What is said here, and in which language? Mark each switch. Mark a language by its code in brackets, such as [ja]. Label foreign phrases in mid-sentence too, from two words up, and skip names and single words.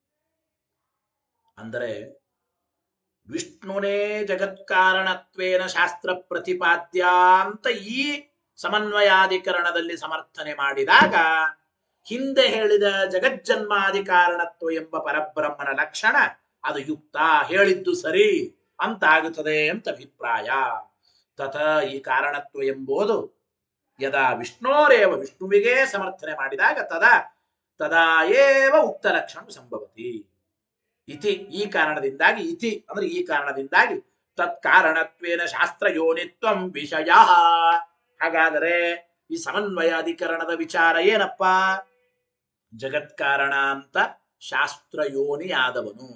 [kn] ಅಂದರೆ ವಿಷ್ಣುನೇ [sa] ಜಗತ್ಕಾರಣತ್ವೇನ ಶಾಸ್ತ್ರ ಪ್ರತಿಪಾದ್ಯ [kn] ಅಂತ ಈ ಸಮನ್ವಯಾಧಿಕರಣದಲ್ಲಿ ಸಮರ್ಥನೆ ಮಾಡಿದಾಗ ಹಿಂದೆ ಹೇಳಿದ ಜಗಜ್ಜನ್ಮಾದಿ ಕಾರಣತ್ವ ಎಂಬ ಪರಬ್ರಹ್ಮನ ಲಕ್ಷಣ ಅದು ಯುಕ್ತ, ಹೇಳಿದ್ದು ಸರಿ ಅಂತ ಆಗುತ್ತದೆ ಅಂತ ಅಭಿಪ್ರಾಯ. [sa] ತಥ ಈ ಕಾರಣತ್ವ ಎಂಬುದು ಯದಾ ವಿಷ್ಣೋರೇವ, [kn] ವಿಷ್ಣುವಿಗೆ ಸಮರ್ಥನೆ ಮಾಡಿದಾಗ [sa] ತದಾ ಏವ ಉಕ್ತ ಲಕ್ಷಣ ಸಂಭವತಿ. [kn] ಇತಿ, ಈ ಕಾರಣದಿಂದಾಗಿ, ಇತಿ ಅಂದ್ರೆ ಈ ಕಾರಣದಿಂದಾಗಿ [sa] ತತ್ಕಾರಣತ್ವೇನ ಶಾಸ್ತ್ರ ಯೋನಿತ್ವಂ ವಿಷಯ. [kn] ಹಾಗಾದರೆ ಈ ಸಮನ್ವಯಾಧಿಕರಣದ ವಿಚಾರ ಏನಪ್ಪ? ಜಗತ್ಕಾರಣ ಅಂತ ಶಾಸ್ತ್ರಯೋನಿಯಾದವನು.